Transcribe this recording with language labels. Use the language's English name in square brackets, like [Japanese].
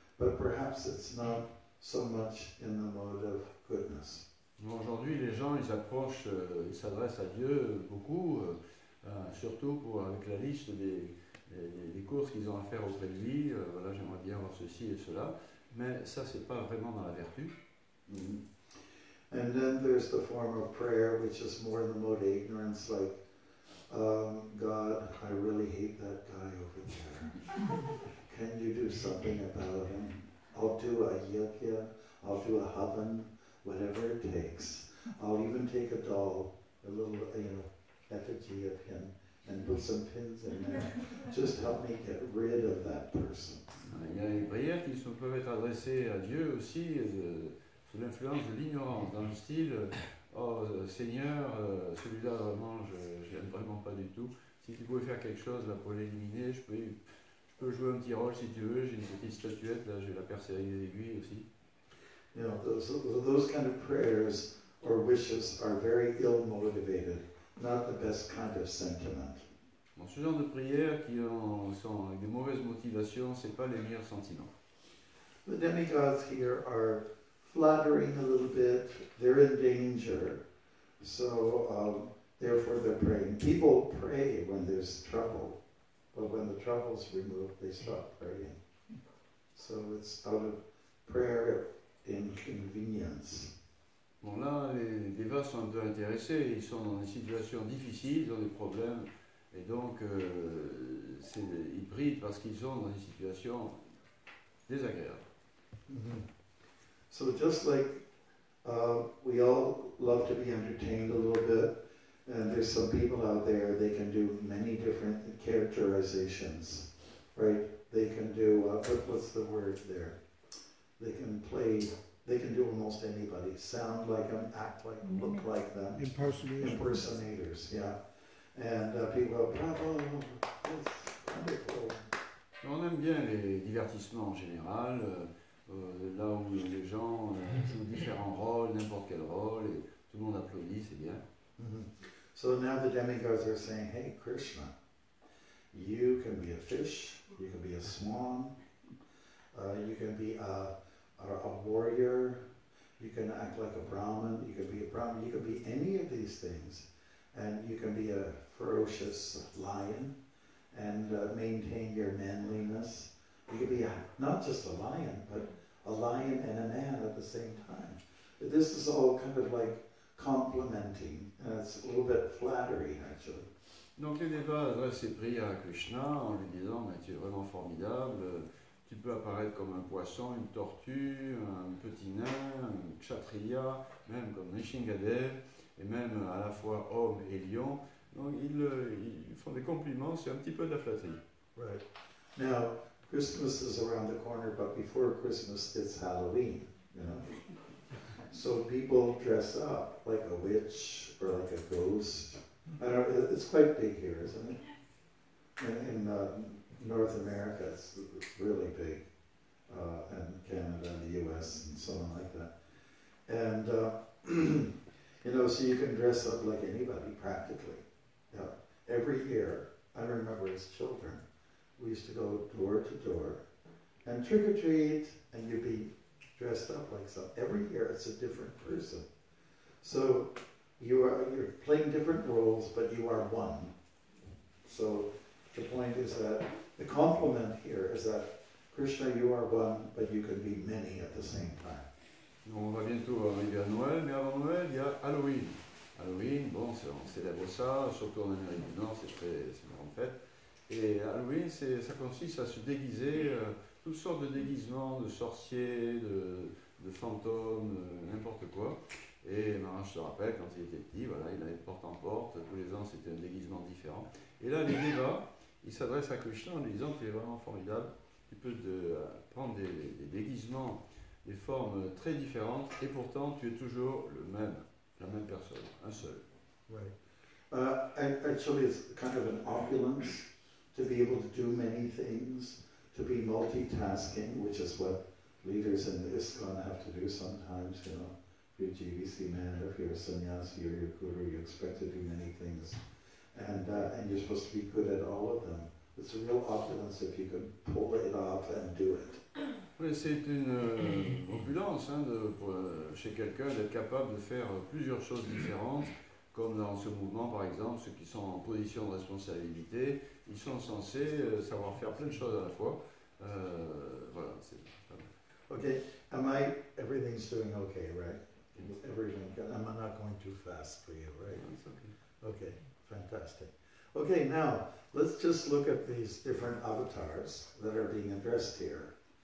[English] But perhaps it's not so much in the mode of goodness. [French] Aujourd'hui, les gens, ils approchent, ils s'adressent à Dieu beaucoup, surtout avec la liste des courses qu'ils ont à faire auprès de lui. Voilà, j'aimerais bien avoir ceci et cela. Mais ça, c'est pas vraiment dans la vertu. Mm-hmm. [English] And then there's the form of prayer, which is more in the mode of ignorance, like, God, I really hate that guy over there. Can you do something about him? I'll do a yajna, I'll do a havan, whatever it takes. I'll even take a doll, a little, effigy of him, and put some pins in there. Just help me get rid of that person. [French] Il y a des prières qui peuvent être adressées à Dieu aussi sous l'influence de l'ignorance, dans le style oh Seigneur, celui-là vraiment je l'aime vraiment pas du tout. Si tu pouvais faire quelque chose là pour l'éliminer, je Je peux jouer un petit rôle si tu veux, j'ai une petite statuette, là je vais la percer avec des aiguilles aussi. [English] You know, those kind of prayers or wishes are very ill motivated, not the best kind of sentiment. [French] Bon, ce genre de prières qui sont avec des mauvaises motivations, c'est pas les meilleurs sentiments. [English] The demigods here are flattering a little bit, they're in danger, so therefore they're praying. People pray when there's trouble, but when the trouble's removed, they stop praying. So it's out of prayer inconvenience. [French] Bon là, les dévas sont un peu intéressés, ils sont dans des situations difficiles, ils ont des problèmes, et donc ils prient parce qu'ils sont dans des situations désagréables. Mm-hmm. [English] So just like we all love to be entertained a little bit, and there's some people out there, they can do many different characterizations, right? They can do, what's the word there? They can do almost anybody, sound like them, act like them, look like them. Impersonators, yeah. And people go, bravo, it's wonderful. [French] On aime bien les divertissements en général, là où les gens jouent différents rôles, n'importe quel rôle, et tout le monde applaudit, c'est bien. Mm-hmm. [English] So now the demigods are saying, hey Krishna, you can be a fish, you can be a swan, you can be a warrior, you can act like a Brahmin, you can be a Brahmin, you can be any of these things. And you can be a ferocious lion and maintain your manliness. You can be not just a lion, but a lion and a man at the same time. This is all kind of like complimenting, and it's a little bit flattering actually. [French] Donc les dévas adressent ces prières à Krishna en lui disant mais tu es vraiment formidable, tu peux apparaître comme un poisson, une tortue, un petit nain, un kshatriya, même comme Nishingadev, et même à la fois homme et lion. Donc ils font des compliments, c'est un petit peu de la flatterie. [English] Right. Now, Christmas is around the corner, but before Christmas it's Halloween, you know. So people dress up like a witch or like a ghost. I don't. It's quite big here, isn't it? In North America, it's really big, and Canada and the U.S. and so on like that. And you know, so you can dress up like anybody practically. Yeah. Every year, I remember as children, we used to go door to door and trick or treat, and you'd be dressed up like some. Every year, it's a different person. So you're playing different roles, but you are one. So the point is that the compliment here is that Krishna, you are one, but you can be many at the same time. [French] On va bientôt arriver à Noël, mais avant Noël, il y a Halloween. Halloween, bon, on célèbre ça, surtout en Amérique du Nord, c'est une grande fête. Et Halloween, ça consiste à se déguiser, toutes sortes de déguisements, de sorciers, de fantômes, n'importe quoi. Et Maharaja se rappelle, quand il était petit, voilà, il allait de porte en porte, tous les ans c'était un déguisement différent. Et là, les dévas, ils s'adressent à Krishna en lui disant tu es vraiment formidable, tu peux prendre des déguisements, des formes très différentes, et pourtant tu es toujours la même personne, un seul. [English] Right. Actually, it's kind of an opulence to be able to do many things, to be multitasking, which is what leaders in the ISKCON have to do sometimes, you know. If you're a GVC man, or if you're a sannyasi or you're a guru, you expect to do many things. And you're supposed to be good at all of them. It's a real opulence if you can pull it off and do it. [French] Oui, c'est une opulence chez quelqu'un d'être capable de faire plusieurs choses différentes, comme dans ce mouvement par exemple, ceux qui sont en position de responsabilité, ils sont censés savoir faire plein de choses à la fois. Voilà, c'est pas mal. [English] Okay, everything's doing okay, right? Everything, I'm not going too fast for you, right? It's okay. Okay, fantastic. Okay, now, let's just look at these different avatars that are being addressed here.